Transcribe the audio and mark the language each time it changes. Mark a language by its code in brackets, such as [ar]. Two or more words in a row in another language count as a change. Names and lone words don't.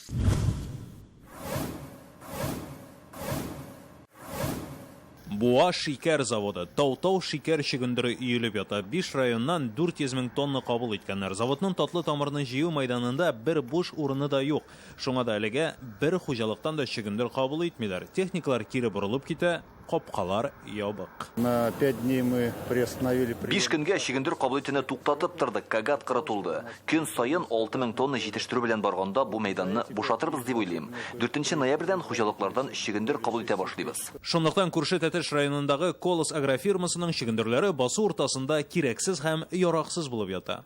[tt] Буа шикәр заводы. Тау-тау шикәр чигендере өелеп ята. 5 районнан 400 мең тонна кабул иткәннәр. Заводның татлы тамырны җыю мәйданында бер буш урыны да юк. Шуңа да әлегә бер хуҗалыктан да чигендер кабул итмиләр. Техниклар кире борылып китә, капкалар ябык. [ru] На 5 дней мы приостановили. [tt] 5 көнгә чигендер кабул итүне туктатып тордык. Кагат кырытылды. Көн сайын 6000 тонна җитештерү белән барганда бу мәйданны бушатырбыз дип уйлыйм. 4 ноябрьдән хуҗалыклардан чигендер кабул итә башлыйбыз. Шунлыктан күрше Тәтеш районындагы Колос агрофирмасының чигендерләре басу уртасында кирәксез һәм яраксыз булып ята.